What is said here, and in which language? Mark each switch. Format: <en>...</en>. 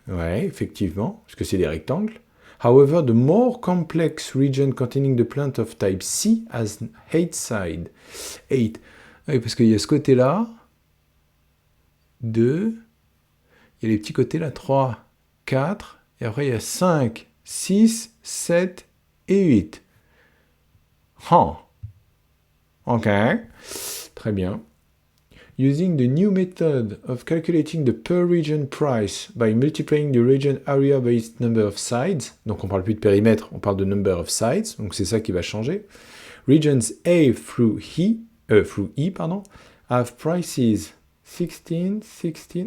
<fr>Ouais, effectivement, parce que c'est des rectangles.</fr> <en>However, the more complex region containing the plant of type C has 8 sides.</en> <fr>8. Oui, parce qu'il y a ce côté-là. 2. Il y a les petits côtés là. 3, 4. Et après, il y a 5, 6, 7 et 8. Oh. Ok. Très bien.</fr> <en>Using the new method of calculating the per region price by multiplying the region area by its number of sides.</en> <fr>Donc on parle plus de périmètre, on parle de</fr> <en>number of sides.</en> <fr>Donc c'est ça qui va changer.</fr> <en>Regions A through E, have prices 16, 16.</en>